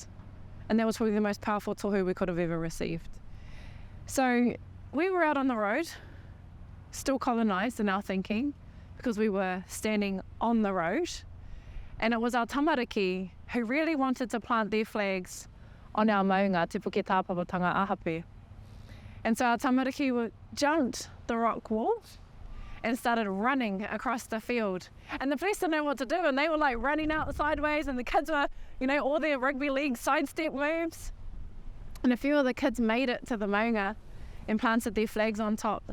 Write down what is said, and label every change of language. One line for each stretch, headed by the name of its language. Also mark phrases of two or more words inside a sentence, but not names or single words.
English: And that was probably the most powerful tohu we could have ever received. So we were out on the road, still colonised in our thinking, because we were standing on the road. And it was our tamariki who really wanted to plant their flags on our maunga, te puke tāpapatanga ahape. And so our tamariki jumped the rock wall and started running across the field. And the police didn't know what to do, and they were like running out sideways, and the kids were, all their rugby league sidestep moves. And a few of the kids made it to the maunga and planted their flags on top.